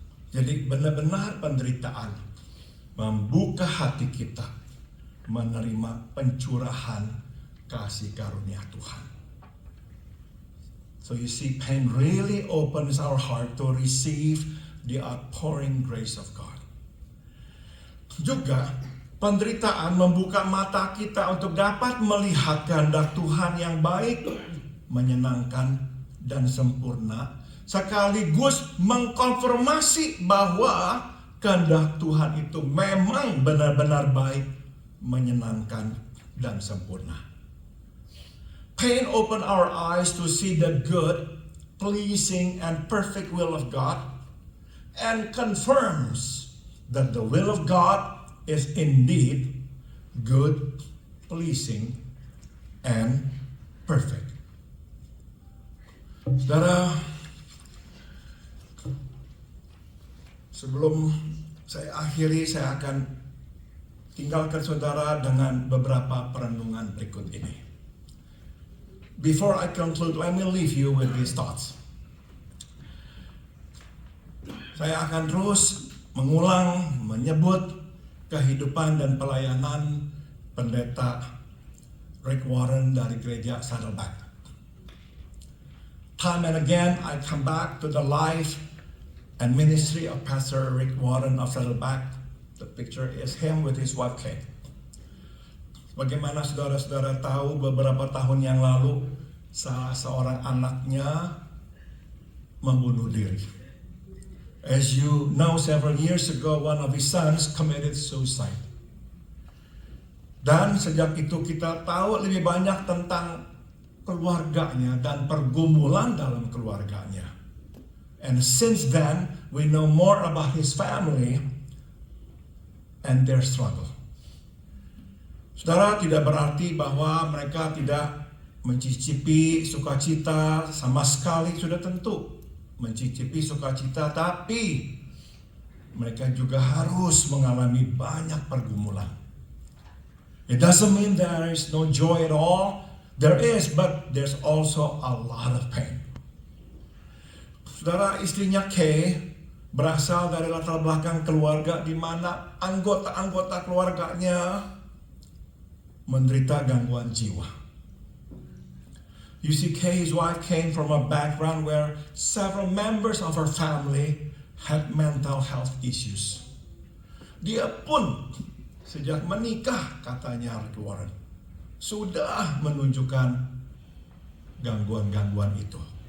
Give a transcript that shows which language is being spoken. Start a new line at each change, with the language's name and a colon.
Indonesian: Jadi benar-benar penderitaan membuka hati kita menerima pencurahan kasih karunia Tuhan.
English: So you see, pain really opens our heart to receive the outpouring grace of God.
Indonesian: Juga penderitaan membuka mata kita untuk dapat melihat kehendak Tuhan yang baik, menyenangkan, dan sempurna, sekaligus mengkonfirmasi bahwa kehendak Tuhan itu memang benar-benar baik, menyenangkan, dan sempurna.
English: Pain open our eyes to see the good, pleasing, and perfect will of God, and confirms that the will of God is indeed good, pleasing, and perfect.
Indonesian: Saudara, sebelum saya akhiri, saya akan tinggalkan saudara dengan beberapa perenungan berikut ini.
English: Before I conclude, let me leave you with these thoughts.
Indonesian: Saya akan terus mengulang, menyebut kehidupan dan pelayanan pendeta Rick Warren dari gereja Saddleback.
English: Time and again, I come back to the life and ministry of Pastor Rick Warren of Saddleback. The picture is him with his wife Kate.
Indonesian: Bagaimana saudara-saudara tahu, beberapa tahun yang lalu salah seorang anaknya membunuh diri.
English: As you know, several years ago, one of his sons committed suicide.
Indonesian: Dan sejak itu kita tahu lebih banyak tentang keluarganya dan pergumulan dalam keluarganya.
English: And since then, we know more about his family and their struggle.
Indonesian: Saudara, tidak berarti bahwa mereka tidak mencicipi sukacita sama sekali, sudah tentu mencicipi sukacita, tapi mereka juga harus mengalami banyak pergumulan.
English: It doesn't mean there is no joy at all. There is, but there's also a lot of pain.
Indonesian: Saudara, istrinya Kay berasal dari latar belakang keluarga di mana anggota-anggota keluarganya menderita gangguan jiwa.
English: You see, Kay's wife came from a background where several members of her family had mental health issues.
Indonesian: Dia pun sejak menikah, katanya Rick Warren, sudah menunjukkan gangguan-gangguan itu.